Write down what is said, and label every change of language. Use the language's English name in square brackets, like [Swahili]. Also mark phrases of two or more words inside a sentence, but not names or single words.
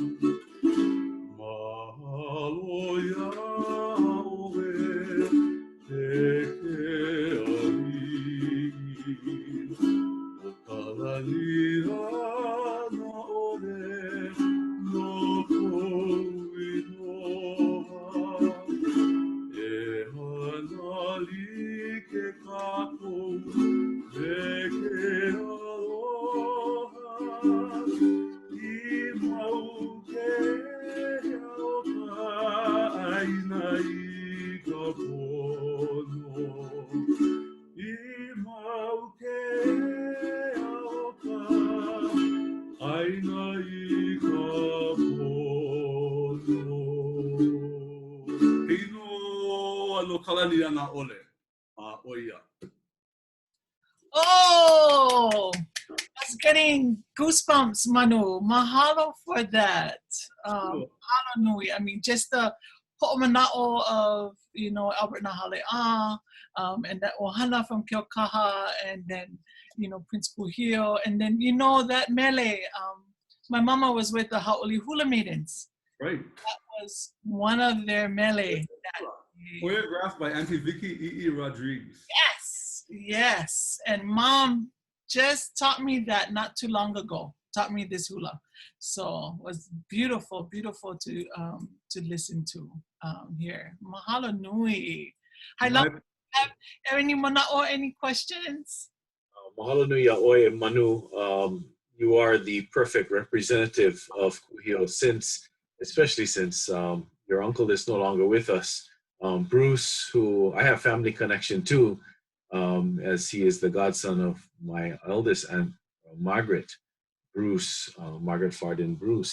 [Hawaiian] Mahalo yaʻoe e ke ALIʻI, o Kalanianaʻole no kou Inoa, e hana like kākou me ke aloha, I mau ke o ka aina I ka pono, I mau ke o ka aina I ka pono. Inoa no Kalanianaʻole. Oia. [English] Oh, that's getting goosebumps, Manu. Mahalo for that. [Hawaiian] Mahalo nui. [English] I mean, just the ho'omanaʻo of, Albert Nahale'a, and that ohana from Keaukaha, and then, Prince Kūhiō, and then, that Mele. My mama was with the Hauʻoli Hula Maidens. Right. That was one of their Mele. Choreographed by Auntie Vicky E.E. Rodriguez. Yes. And Mom just taught me that not too long ago. Taught me this hula. So it was beautiful to listen to. here. [Hawaiian] Mahalo nui. [English] Hi, love. Have any Manaʻo, any questions? [Hawaiian] Mahalo nui iāʻoe [English] and Manu. You are the perfect representative of Kūhiō especially since your uncle is no longer with us. Bruce, who I have family connection to, as he is the godson of my eldest aunt, Margaret Fardin Bruce.